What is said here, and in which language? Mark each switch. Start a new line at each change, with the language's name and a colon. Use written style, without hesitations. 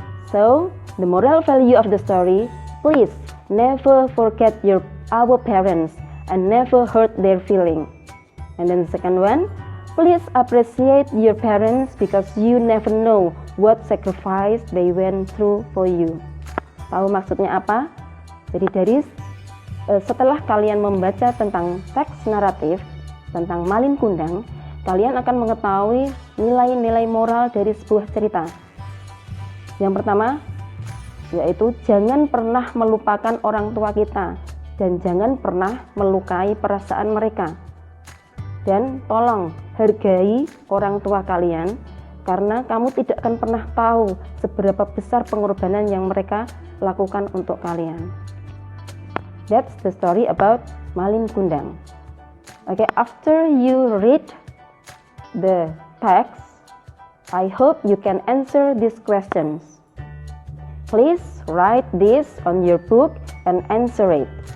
English: So the moral value of the story, please never forget our parents and never hurt their feeling. And then the second one, please appreciate your parents because you never know what sacrifice they went through for you.
Indonesian: Tahu maksudnya apa? Jadi setelah kalian membaca tentang teks naratif tentang Malin Kundang, kalian akan mengetahui nilai-nilai moral dari sebuah cerita. Yang pertama, yaitu jangan pernah melupakan orang tua kita dan jangan pernah melukai perasaan mereka. Dan tolong hargai orang tua kalian karena kamu tidak akan pernah tahu seberapa besar pengorbanan yang mereka lakukan untuk kalian.
English: That's the story about Malin Kundang. Okay, after you read the text, I hope you can answer these questions. Please write this on your book and answer it.